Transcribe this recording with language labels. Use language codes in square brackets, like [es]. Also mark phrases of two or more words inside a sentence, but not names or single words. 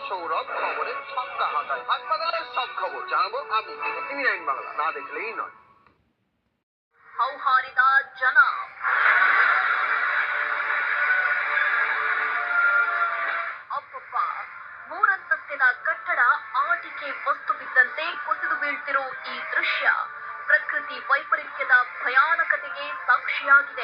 [bn] সৌরভ খবরের ছক্কা হাতায় হাসপাতালের সব খবর জানাবো আমি টিভি 9 বাংলা না দেখলেই নয়। [kn] ಹೌಹಾರಿದ ಜನ ಅಬ್ಬಬ್ಬ ಮೂರಂತಸ್ತಿನ ಕಟ್ಟಡ ಆಟಿಕೆ ವಸ್ತು ಬಿದ್ದಂತೆ ಕುಸಿದು ಬೀಳ್ತಿರೋ ಈ ದೃಶ್ಯ ಪ್ರಕೃತಿ ವೈಪರೀತ್ಯದ ಭಯಾನಕತೆಗೆ ಸಾಕ್ಷಿಯಾಗಿದೆ.